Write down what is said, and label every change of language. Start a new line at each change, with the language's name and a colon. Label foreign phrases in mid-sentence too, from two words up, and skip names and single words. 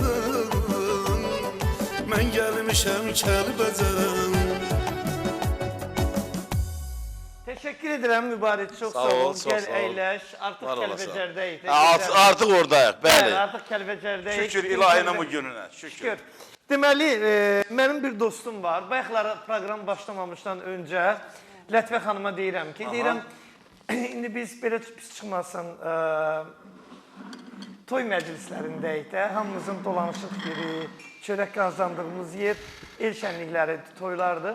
Turkish: Ben gelmişem Kəlbəcərə. Teşekkür ederim mübarek. Çok sağ ol. Gel eğleş. Artık Var olasın.
Azerbaijani: Kəlbəcərdəyik. Artık oradayıq, bəli. Evet, artık Kəlbəcərdəyik.
Turkish: Şükür ilahinin bu gününe.
Azerbaijani: Şükür. Deməli, mənim bir dostum var. Bayaqları proqram başlamamışdan öncə Lətvə xanıma deyirəm ki, deyirəm, indi biz belə pis çıxmasın, toy məclislərindəyik də, hamımızın dolanışıq yeri, çörək qazandığımız yer, el şənlikləri, toylardır.